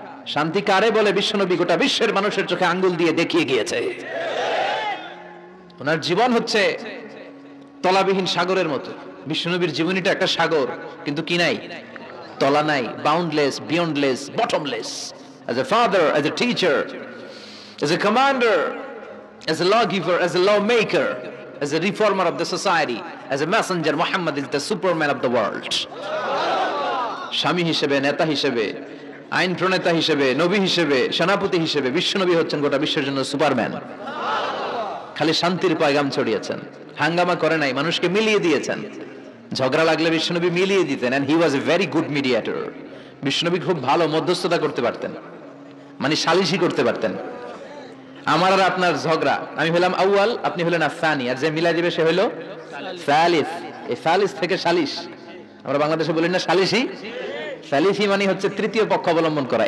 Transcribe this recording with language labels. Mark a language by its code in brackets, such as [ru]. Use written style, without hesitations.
[bn] শান্তি কারে বলে বিশ্বনবী গোটা বিশ্বের মানুষের চোখে আঙ্গুল দিয়ে দেখিয়ে গিয়েছে। ওনার জীবন হচ্ছে তলাবিহীন সাগরের মতো। বিশ্বনবীর জীবনীটা একটা সাগর, কিন্তু কি নাই? তলা নাই, [en] Boundless, beyondless, bottomless. As a father, as a teacher, as a commander, as a lawgiver, as a lawmaker, as a reformer of the society, as a messenger, Muhammad is the superman of the world. [bn] স্বামী হিসেবে, নেতা হিসেবে, আইন প্রণেতা হিসেবে, নবী হিসেবে, সেনাপতি হিসেবে বিশ্বনবী হচ্ছেন গোটা বিশ্বের জন্য সুপারম্যান। খালি শান্তির পয়গাম ছড়িয়েছেন, হাঙ্গামা করে নাই, মানুষকে মিলিয়ে দিয়েছেন। ঝগড়া লাগলে বিশ্বনবী মিলিয়ে দিতেন, [en] and he was a very good mediator. [bn] বিশ্বনবী খুব ভালো মধ্যস্থতা করতে পারতেন, মানে সালিশি করতে পারতেন। আমার আর আপনার ঝগড়া, আমি হলাম আউয়াল, আপনি হলেন আসানি, আর যে মিলাই দিবে সে হলো সালিস। এই সালিস থেকে সালিশ, আমরা বাংলাদেশে বলি না সালিশি? সালিশি মানে হচ্ছে তৃতীয় পক্ষ অবলম্বন করা।